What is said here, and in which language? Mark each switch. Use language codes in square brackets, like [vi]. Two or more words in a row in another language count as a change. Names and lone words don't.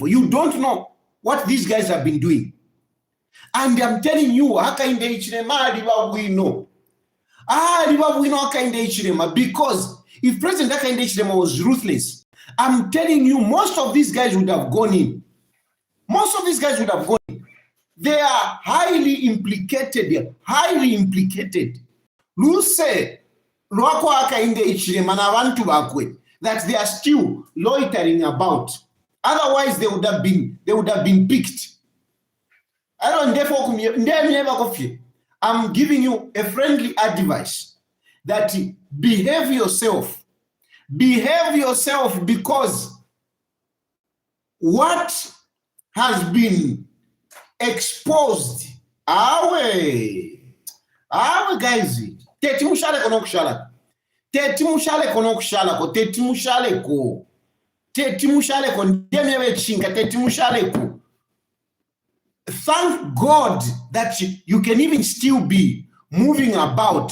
[en] You don't know what these guys have been doing. And I'm telling you, because if President Hakainde Hichilema was ruthless, I'm telling you, most of these guys would have gone in. Most of these guys would have gone in. They are highly implicated. [bem] Luse lwako Hakainde Hichilema na abantu bakwe [en] that they are still loitering about. Otherwise, they would have been picked. I'm giving you a friendly advice that behave yourself. Behave yourself, because what has been exposed, guys, thank God that you can even still be moving about.